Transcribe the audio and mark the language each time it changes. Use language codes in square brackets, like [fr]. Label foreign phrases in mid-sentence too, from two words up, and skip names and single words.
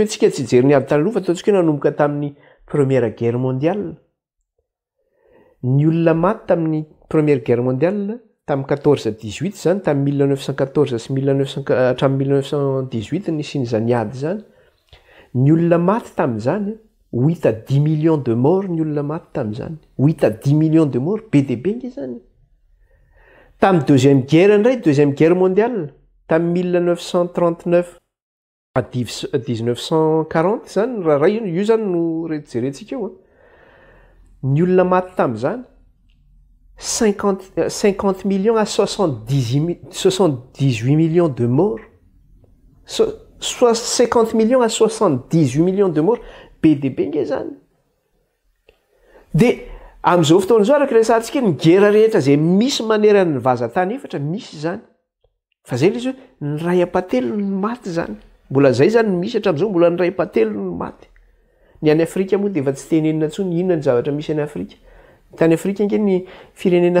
[mg] tsika tsy jery ny ady tany aloha fa ataontsika hoe nanomboka tamin'ny [fr] première guerre mondiale [mg] ny olona maty tamin'ny [fr] première guerre mondiale [mg] tamin'ny 14-18 zany tamin'ny 1914 sy hatramin'ny 1918 nisy n'izany ady zany ny olona maty tamin'izany [fr] 8 à 10 millions de morts [mg] ny olona maty tamin'izany [fr] 8 à 10 millions de morts [mg] be dia be nge zany tamin'ny [fr] deuxième guerre mondiale [mg] tamin'ny 1939 à 1940 zany raha io zany no jerentsika eo ny olona maty tamin'izany [fr] 50 millions à 78 millions de morts 50 millions à 78 millions de morts [mg] be dia be nge zany dia amin'izao fotoana izao araka resantsika ny gera rehetra zay misy maneran'ny vazatany efatra misy zany fa zay le izy hoe ny ray apatelo ny maty zany mbola zay zany misy hatramin'izao mbola ny ray apatelo ny maty ny any Afrika moa dia efa tsy tenenina intsony inona ny zavatra misy any Afrika tany Afrika nge ny firenena